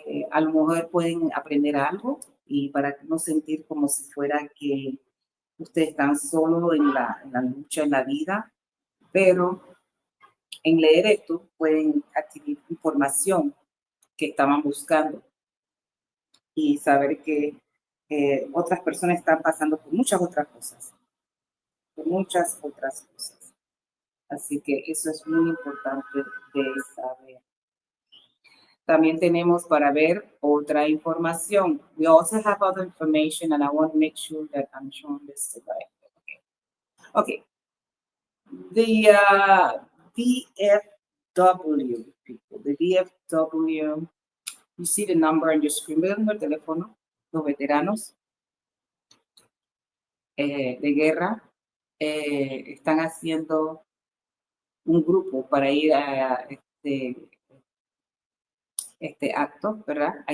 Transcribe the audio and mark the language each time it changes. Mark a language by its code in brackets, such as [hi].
[es] A lo mejor pueden aprender algo y para no sentir como si fuera que ustedes están solo en la lucha, en la vida, pero en leer esto pueden adquirir información que estaban buscando y saber que otras personas están pasando por muchas otras cosas, por muchas otras cosas. Así que eso es muy importante de saber. También tenemos para ver otra información. [en] We also have other information and I want to make sure that I'm showing this right. Okay. The VFW people, the VFW, you see the number on your screen, [es] vean el teléfono, los veteranos de guerra están haciendo un grupo para ir a este acto, ¿verdad?